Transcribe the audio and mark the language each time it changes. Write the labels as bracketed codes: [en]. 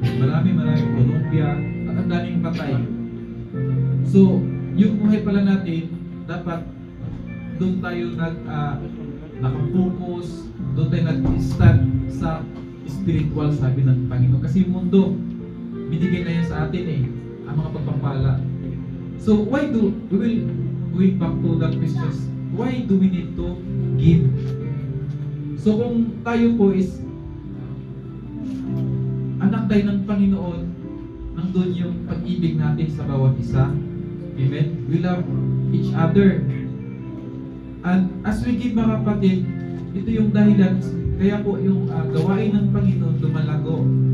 [tl] Marami, Colombia, at ang daming patay. So, yung buhay pala natin, dapat doon tayo nakafocus, doon tayo nag-stand sa spiritual, sabi ng Panginoon. Kasi yung mundo, binigay na yan sa atin ang mga pagpapala. [en] So why do we will going back to that questions? Why do we need to give? [tl] So kung tayo po is anak tayo ng Panginoon, nandun yung pag-ibig natin sa bawat isa. Amen? [en] We love each other. And as we give, [tl] mga kapatid, ito yung dahilan kaya po yung gawain ng Panginoon lumalago.